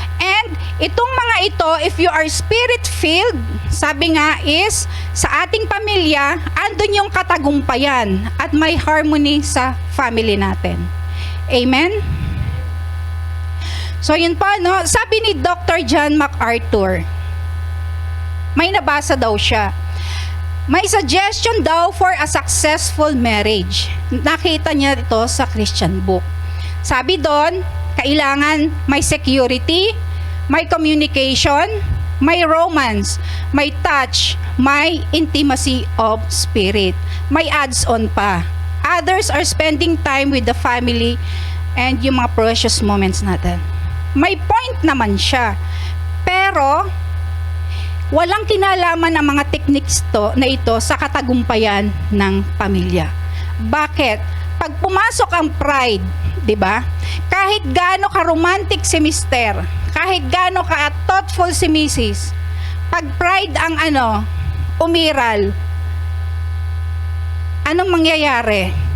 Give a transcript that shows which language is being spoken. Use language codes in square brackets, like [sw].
[tl] And itong mga ito, [en] if you are spirit-filled, [tl] sabi nga is, sa ating pamilya, andun yung katagumpayan at may harmony sa family natin. [en] Amen? [tl] So yun pa, no? Sabi ni Dr. John MacArthur, may nabasa daw siya. May suggestion daw [en] for a successful marriage. [tl] Nakita niya ito sa Christian book. Sabi doon, kailangan may security, may communication, may romance, may touch, may [en] intimacy of spirit. [tl] May adds-on pa. [en] Others are spending time with the family and [tl] yung mga [en] precious moments [tl] natin. May point naman siya. Pero, walang kinalaman ang mga techniques na ito sa katagumpayan ng pamilya. Bakit? Pag pumasok ang pride, di ba? Kahit gaano ka-romantic si mister, kahit gaano ka-thoughtful si misis, pag pride ang umiral, anong mangyayari?